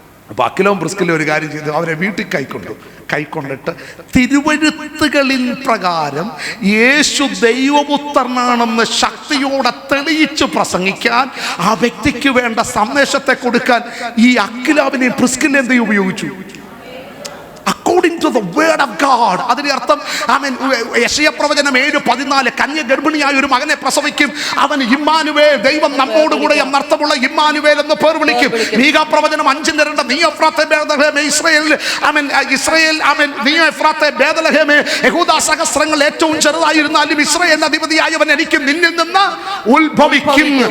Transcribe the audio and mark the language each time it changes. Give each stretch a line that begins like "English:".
Malayalam: അപ്പൊ അക്വിലാവും പ്രിസ്കില്ലയും ഒരു കാര്യം ചെയ്തു, അവരെ വീട്ടിൽ കൈക്കൊണ്ടിട്ട് തിരുവെഴുത്തുകളിൻ പ്രകാരം യേശു ദൈവപുത്രനാണെന്ന് ശക്തിയോടെ തെളിയിച്ച് പ്രസംഗിക്കാൻ, ആ വ്യക്തിക്ക് വേണ്ട സന്ദേശത്തെ കൊടുക്കാൻ ഈ അക്വിലാവിനെയും പ്രിസ്കില്ലയും ദൈവം ഉപയോഗിച്ചു.
English: according to the word of God.
Malayalam: അതിന്റെ അർത്ഥം യെശയ്യാ പ്രവചനം 7:14 കന്യ ഗർഭിണിയായ ഒരു മകനെ പ്രസവിക്കും, അവൻ ഇമ്മാനുവേൽ, ദൈവം നമ്മോടുകൂടെ എന്നർത്ഥമുള്ള ഇമ്മാനുവേൽ എന്ന് പേർ വിളിക്കും. മീകാ പ്രവചനം 5:2 നീ എഫ്രാത്തെ ബേത്ലഹേമേ ഇസ്രായേൽ നീ എഫ്രാത്തെ ബേത്ലഹേമേ യഹൂദാ സഹസ്രങ്ങൾ ഏറ്റവും ചെറുതായിരുന്നാലും ഇസ്രായേലിന്റെ അധിപതിയായവൻ എനിക്ക് നിന്നിൽ നിന്ന് ഉത്ഭവിക്കും.